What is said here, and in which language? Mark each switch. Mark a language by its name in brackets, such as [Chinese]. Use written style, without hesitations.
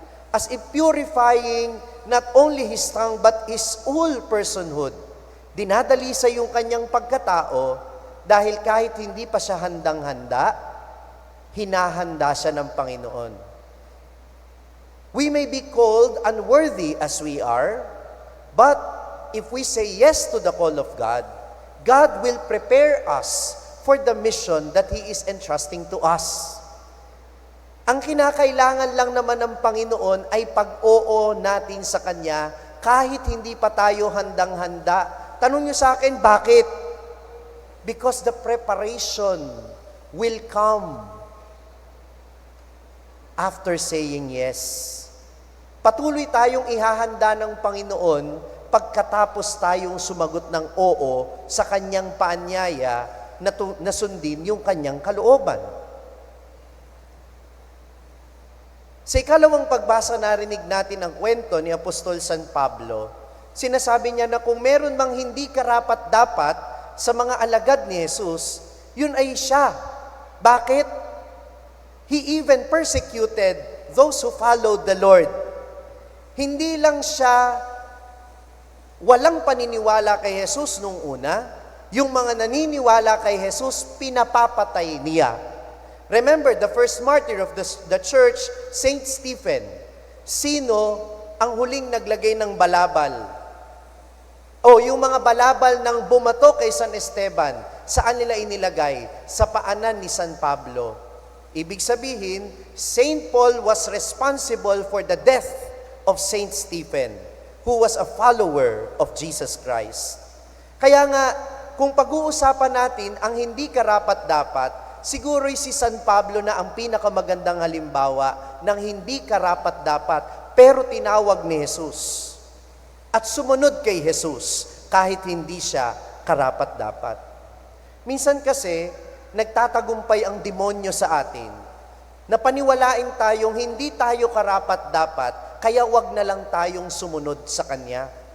[English] As if purifying not only his tongue but his whole personhood. [Filipino] Dinadalisa yung kanyang pagkatao dahil kahit hindi pa siya handang-handa, hinahanda siya ng Panginoon. [English] We may be called unworthy as we are, but if we say yes to the call of God, God will prepare us for the mission that He is entrusting to us. [Filipino] Ang kinakailangan lang naman ng Panginoon ay pag-oo natin sa Kanya kahit hindi pa tayo handang-handa. Tanong niyo sa akin, bakit? [English] Because the preparation will come after saying yes. [Filipino] Patuloy tayong ihahanda ng Panginoon pagkatapos tayong sumagot ng oo sa Kanyang paanyaya na sundin yung Kanyang kalooban. Sa ikalawang pagbasa, narinig natin ang kwento ni Apostol San Pablo. Sinasabi niya na kung meron mang hindi karapat-dapat sa mga alagad ni Jesus, yun ay siya. Bakit? [English] He even persecuted those who followed the Lord. [Filipino] Hindi lang siya walang paniniwala kay Jesus nung una, yung mga naniniwala kay Jesus, pinapapatay niya. [English] Remember, the first martyr of the church, Saint Stephen. [Filipino] Sino ang huling naglagay ng balabal? Yung mga balabal ng bumato kay San Esteban, saan nila inilagay? Sa paanan ni San Pablo. Ibig sabihin, [English] Saint Paul was responsible for the death of Saint Stephen, who was a follower of Jesus Christ. [Filipino] Kaya nga, kung pag-uusapan natin ang hindi karapat-dapat, Siguro'y si San Pablo na ang pinakamagandang halimbawa ng hindi karapat-dapat pero tinawag ni Jesus at sumunod kay Jesus kahit hindi siya karapat-dapat. Minsan kasi, nagtatagumpay ang demonyo sa atin na paniwalain tayong hindi tayo karapat-dapat, kaya wag na lang tayong sumunod sa Kanya.